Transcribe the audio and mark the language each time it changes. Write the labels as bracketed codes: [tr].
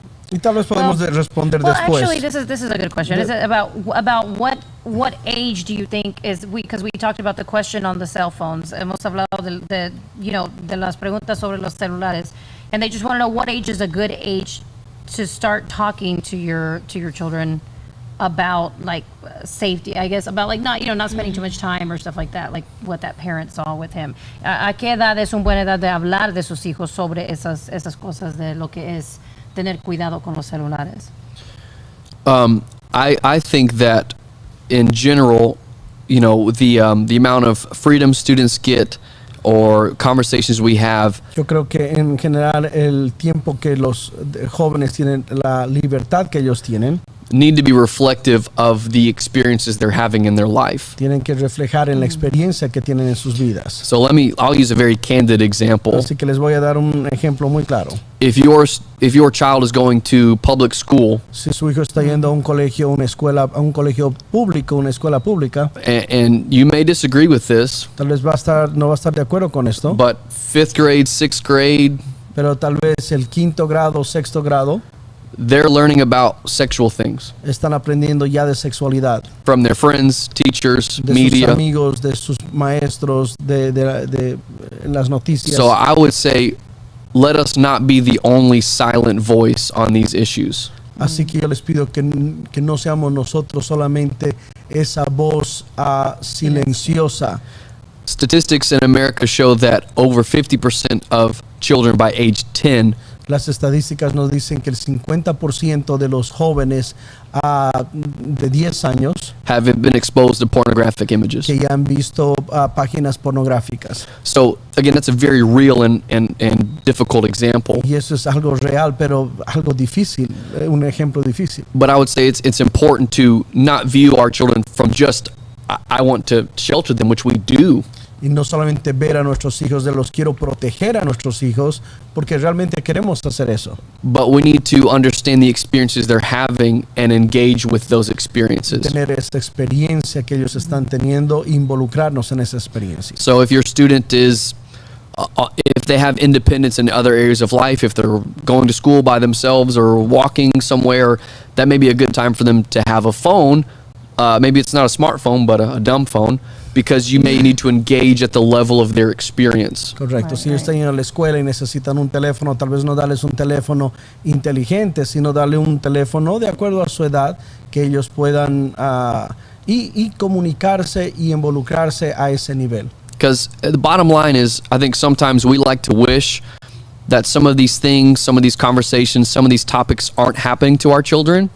[es] Y tal vez podemos responder después. [en] Actually, this is a good question. Is it about what age do you think is because we talked about the question on the cell phones. [es] Hemos hablado de las preguntas sobre los celulares. [en] And they just want to know what age is a good age to start talking to your children about like safety, I guess, about like not spending too much time or stuff like that, like what that parent saw with him. [es] ¿A qué edad es una buena edad de hablar de sus hijos sobre esas cosas de lo que es tener cuidado con los celulares? [en] I think that in general, the amount of freedom students get or conversations we have. [es] Yo creo que en general el tiempo que los jóvenes tienen, la libertad que ellos tienen, [en] need to be reflective of the experiences they're having in their life. [es] Tienen que reflejar en la experiencia que tienen en sus vidas. [en] So I'll use a very candid example. [es] Así que les voy a dar un ejemplo muy claro. [en] If your child is going to public school, [es] si su hijo está yendo a un colegio, una escuela, a un colegio público, una escuela pública, [en] and you may disagree with this, [es] tal vez no va a estar de acuerdo con esto, [en] but 5th grade, 6th grade, [es] pero tal vez el 5º grado, 6º grado, [en] they're learning about sexual things. [es] Están aprendiendo ya de sexualidad. [en] From their friends, teachers, [es] de [en] media. [es] Sus amigos, de sus maestros, de las noticias. [en] So I would say, let us not be the only silent voice on these issues. [es] Así que yo les pido que no seamos nosotros solamente esa voz silenciosa. [en] Statistics in America show that over 50% of children by age 10 [es] Las estadísticas nos dicen que el 50% de los jóvenes de 10 años [en] have been exposed to pornographic images. [es] Que ya han visto páginas pornográficas. [en] So again, that's a very real and difficult example. [es] Y eso es algo real, pero algo difícil, un ejemplo difícil. [en] But I would say it's important to not view our children from just I want to shelter them, which we do. [es] Y no solamente ver a nuestros hijos, de los quiero proteger a nuestros hijos, porque realmente queremos hacer eso. [en] But we need to understand the experiences they're having and engage with those experiences. [es] Tener esa experiencia que ellos están teniendo, involucrarnos en esa experiencia. [en] So if your student is, if they have independence in other areas of life, if they're going to school by themselves or walking somewhere, that may be a good time for them to have a phone. Maybe it's not a smartphone, but a dumb phone, because you may need to engage at the level of their experience. [es] Correcto. Si ellos están en la escuela y necesitan un teléfono, tal vez no darles un teléfono inteligente, sino darle un teléfono de acuerdo a su edad, que ellos puedan y comunicarse y involucrarse a ese nivel. [en] Because the bottom line is, I think sometimes we like to wish that some of these things, some of these conversations, some of these topics aren't happening to our children.